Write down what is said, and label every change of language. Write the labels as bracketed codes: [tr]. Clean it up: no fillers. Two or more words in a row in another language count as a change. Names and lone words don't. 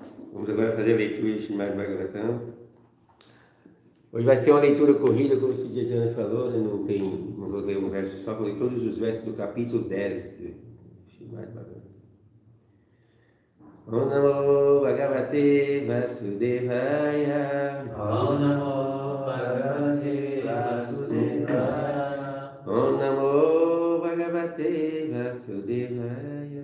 [pt] Vamos agora fazer a leitura de Srimad Bhagavatam. Hoje vai ser uma leitura corrida, como o Siddhartha falou, né? Não vou ler um verso só, vou ler todos os versos do capítulo 10 de Srimad Bhagavatam. [sa] ॐ नमो भगवते वासुदेवाय. ॐ नमो भगवते वासुदेवाय. ॐ नमो भगवते वासुदेवाय.